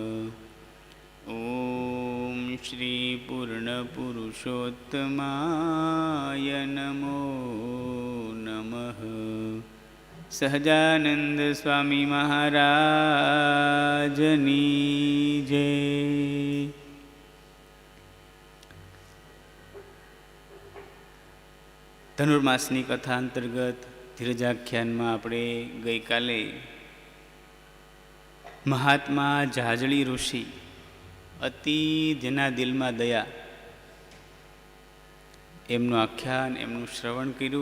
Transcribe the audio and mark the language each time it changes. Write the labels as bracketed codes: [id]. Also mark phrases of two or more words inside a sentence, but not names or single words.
[sa] ओम श्री पूर्णपुरुषोत्तमाय नमो नमः। [gu] સહજાનંદ સ્વામી મહારાજની જય। ધનુર્માસની કથા અંતર્ગત ધીરજાખ્યાનમાં આપણે ગઈકાલે મહાત્મા જાજળી ઋષિ અતિ જેના દિલમાં દયા એમનું આખ્યાન એમનું શ્રવણ કર્યું.